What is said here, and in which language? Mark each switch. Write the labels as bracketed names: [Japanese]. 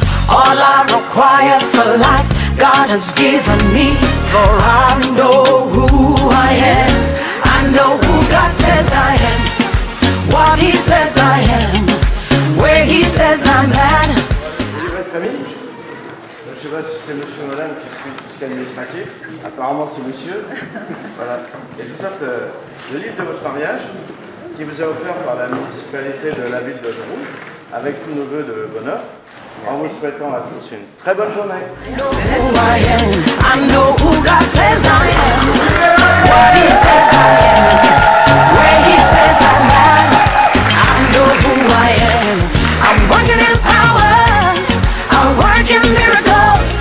[English] All I require for life, God has given me, for I know who I am. I know who God says I am, what He says I am, where He says I'm at. [French] Vous êtes famille? Je ne sais pas si c'est monsieur ou madame qui suit tout ce qui est administratif. Apparemment c'est monsieur. Voilà. Et je vous offre le livre de votre mariage qui vous est offert par la municipalité de la ville de Rouge avec tous nos vœux de bonheur. En vous souhaitant à tous une très bonne journée. [English] I know who God says I am, what He says I am, where He says I'm at. I know who I am. I'm working in power, I'm working miracles.